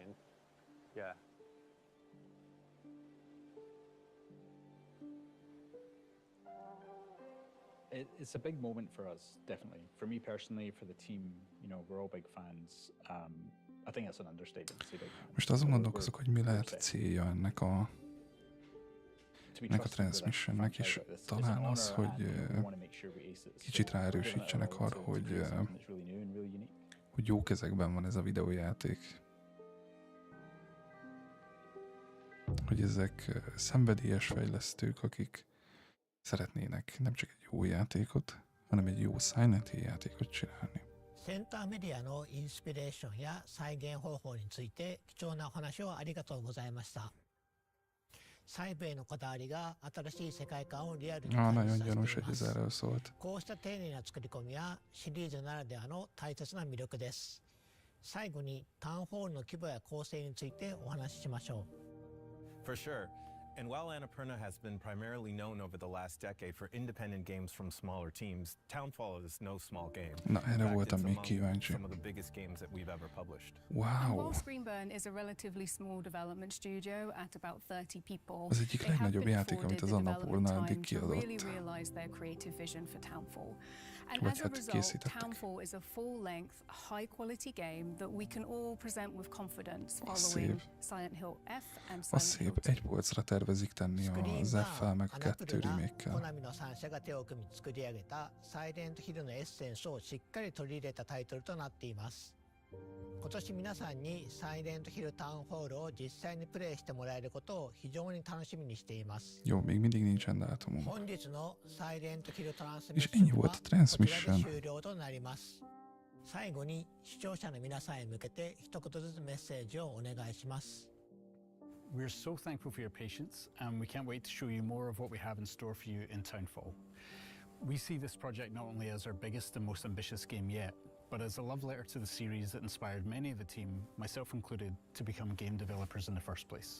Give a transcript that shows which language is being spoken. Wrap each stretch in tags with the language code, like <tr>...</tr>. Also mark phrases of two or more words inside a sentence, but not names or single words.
<en>And yeah. It's a big moment for us, definitely. For me personally, for the team, you know, we're all big fans. I think that's an understatement to say big fans.</en> <hu>Most azon gondolkozok, hogy mi lehet a célja ennek a transmissionnek, és talán az, hogy kicsit ráerősítsenek arra, hogy jó kezekben van ez a videójáték. Hogy ezek szenvedélyes fejlesztők, akik szeretnének nem csak egy jó játékot, hanem egy jó Silent Hill játékot csinálni.</hu> <ja>センターメディアのインスピレーションや再現方法について貴重なお話をありがとうございました。細部へのこだわりが新しい世界観をリアルに感じさせています。こうした丁寧な作り込みはシリーズならではの大切な魅力です。最後にタウンホールの規模や構成についてお話ししましょう。</ja> <en>For sure. And while Annapurna has been primarily known over the last decade for independent games from smaller teams, Townfall is no small game.</en> <hu>Na, erre voltam még kíváncsi.</hu> <en>Some of the biggest games that we've ever published. Wow! While Screenburn is a relatively small development studio at about 30 people,</en> <hu>az egyik legnagyobb játék, amit az Annapurna eddig kiadott.</hu> <en>And as a result, Townfall is a full-length, high-quality game that we can all present with confidence following Silent Hill F and Silent Hill 2.</en> <hu>Az szép, egy polcra tervezik tenni az F-fel meg a 2 remake-kel.</hu> <ja>Konami の3社が手を組み作り上げたサイレントヒルのエッセンスをしっかり取り入れたタイトルとなっています。今年皆さんにサイレントヒルタウンホールを実際にプレイしてもらえることを非常に楽しみにしています。</ja> <hu>Jó, még mindig nincsen dátumunk.</hu> <ja>本日のサイレントヒルトランスミッ</ja> <hu>És</hu> <ja>ショ</ja> <hu>ennyi</hu> <ja>ン</ja> <hu>volt</hu> <ja>は</ja> <hu>a</hu> <ja>こちらで</ja> <hu>transmission.</hu> <ja>終了となります。最後に視聴者の皆さんへ向けて一言ずつメッセージをお願いします。</ja> <en>We're so thankful for your patience, and we can't wait to show you more of what we have in store for you in Townfall. We see this project not only as our biggest and most ambitious game yet, but as a love letter to the series that inspired many of the team, myself included, to become game developers in the first place.</en>